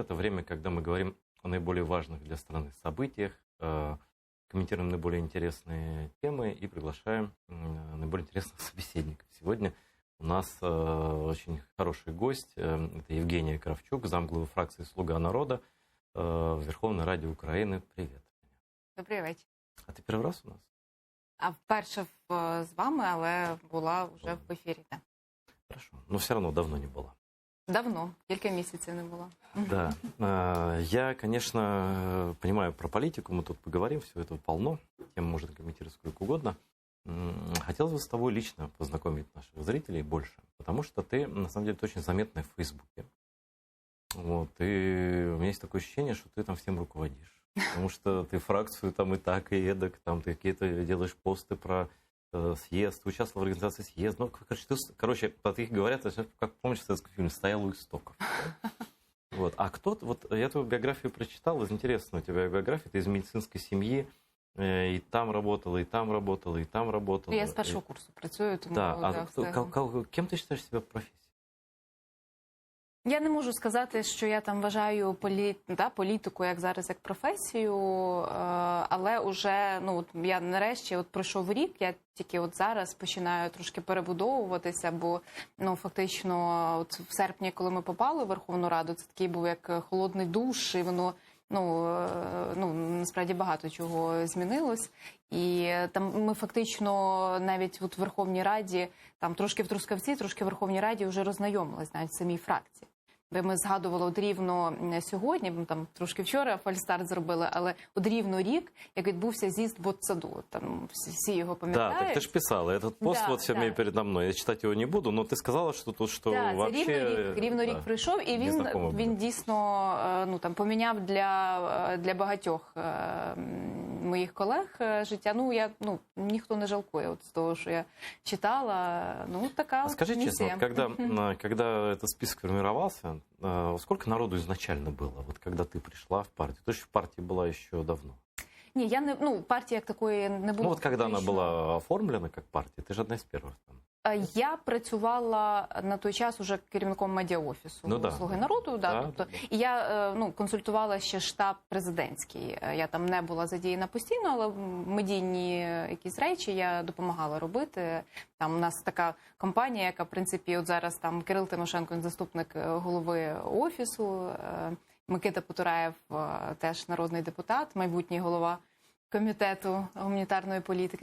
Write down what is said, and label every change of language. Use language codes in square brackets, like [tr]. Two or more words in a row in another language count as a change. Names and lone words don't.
[ru] Это время, когда мы говорим о наиболее важных для страны событиях, комментируем наиболее интересные темы и приглашаем наиболее интересных собеседников. Сегодня у нас очень хороший гость. Это Евгения Кравчук, замглавы фракции «Слуга народа» в Верховной Раді України. Привет. [uk] Добрий вечір. А ти перший раз у нас? А вперше з вами, але була вже в ефірі. Так. [ru] Хорошо. Но все равно давно не была. [uk] Давно, кілька місяців не було. [ru] Да. Я, конечно, понимаю про политику, мы тут поговорим, все этого полно, тем можно комментировать сколько угодно. Хотелось бы с тобой лично познакомить наших зрителей больше, потому что ты, на самом деле, ты очень заметная в Фейсбуке. Вот, и у меня есть такое ощущение, что ты там всем руководишь. Потому что ты фракцию там и так, и эдак, там ты какие-то делаешь посты про съезд, участвовал в организации съезда. Ну, короче, по их говорят, как помнишь в советском фильме, стоял у истоков. Вот. А кто-то, вот я твою биографию прочитал, интересно, у тебя биография, ты из медицинской семьи, и там работала, и там работала, и там работала. [uk] Я з першого курсу працюю, тому... [ru] Да, кем ты считаешь себя в профессии? [uk] Я не можу сказати, що я там вважаю політику, як зараз, як професію, але уже, я нарешті пройшов рік, я тільки зараз починаю трошки перебудовуватися, бо, фактично, в серпні, коли ми попали в Верховну Раду, це такий був як холодний душ, і воно, насправді багато чого змінилось. І там ми фактично навіть в Верховній Раді, там трошки в Трускавці, трошки в Верховній Раді вже роззнайомились навіть в самій фракції. Бо ми згадували рівно сьогодні, ми там трошки вчора фальстарт зробили, але рівно рік, як відбувся з'їзд Ботсаду. Там всі його пам'ятають. Да, так ти ж писала. [ru] Этот пост вот все передо мною. [uk] Я читати його не буду, но ти сказала, що тут що вообще... Рівно рік пройшов, і він дійсно поміняв для багатьох моїх колег життя. Ніхто не жалкує з того, що я читала. Така місія. [ru] Скажи честно, когда этот список формировался, сколько народу изначально было, вот когда ты пришла в партию? Ты же в партии была еще давно. [uk] Ні, я не, партії як такої не було. [ru] Когда она была оформлена как партия, ты же одна из первых там. [uk] Я працювала на той час уже керівником медіаофісу «Слуги народу». І я консультувала ще штаб президентський. Я там не була задіяна постійно, але медійні якісь речі я допомагала робити. Там у нас така компанія, яка, в принципі, от зараз там Кирил Тимошенко, заступник голови офісу, Микита Потураєв, теж народний депутат, майбутній голова Комітету гуманітарної політики.